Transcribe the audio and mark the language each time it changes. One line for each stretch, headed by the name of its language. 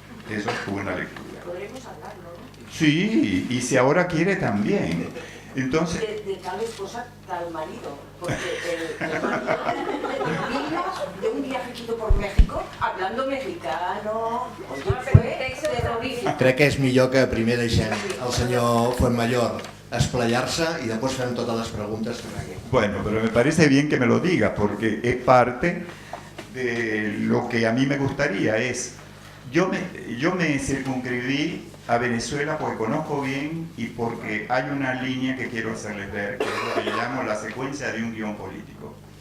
Spanish: Eso estuvo en la lectura. Podremos hablarlo, ¿no? Sí, y si ahora quiere también. Entonces, De tal esposa, tal marido. Porque el marido vino de un viajecito por México hablando mexicano. Oye, fue terrorífico.
Catalan: Crec que és millor que primer deixem el senyor Fuentmayor esplayar-se i després fem totes les preguntes que aquí.
Spanish: bueno, pero me parece bien que me lo diga, porque es parte de lo que a mí me gustaría. Yo me circunscribí a Venezuela porque conozco bien y porque hay una línea que quiero hacerles ver, que es lo que yo llamo la secuencia de un guión político.